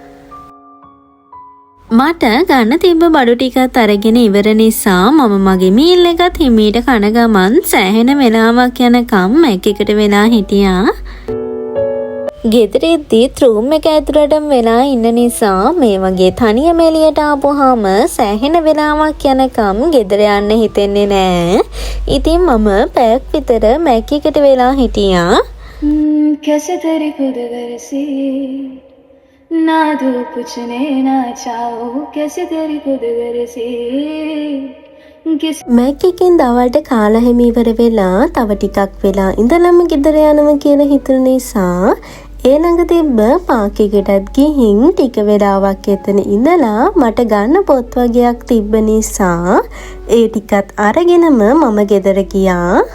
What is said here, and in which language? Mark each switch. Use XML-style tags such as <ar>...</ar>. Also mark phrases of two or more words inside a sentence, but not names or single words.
<si>මට ගන්න තිබ්බ බඩු ටිකත් අරගෙන ඉවර නිසා මම මගේ මීල් එකත් හිමීට කන ගමන් සෑහෙන වෙලාවක් යනකම් මැක් එකට වෙලා හිටියා. ගෙදර එද්දිත් රූම් එක ඇතුළටම වෙලා ඉන්න නිසා මේ වගේ තනියම එළියට ආපුවාම සෑහෙන වෙලාවක් යනකම් ගෙදර යන්න හිතෙන්නේ නෑ. ඉතින් මම පැයක් විතර මැක් එකට වෙලා හිටියා.</si> <hi>कैसे तेरी खुद गरसी ना दो पूछने ना चाहो कैसे तेरी खुद गरसी</hi> <si>මැක් එකෙන් දවල්ට කාලා හැම ඉවර වෙලා තව ටිකක් වෙලා ඉඳලම ගෙදර යනවා කියලා හිතුන නිසා ඒ ළඟ තිබ්බ පාක් එකටත් ගිහින් ටික වෙලාවක් එතන ඉඳලා මට ගන්න පොත් වගේක් තිබ්බ නිසා ඒ ටිකත් අරගෙනම මම ගෙදර ගියා.</si>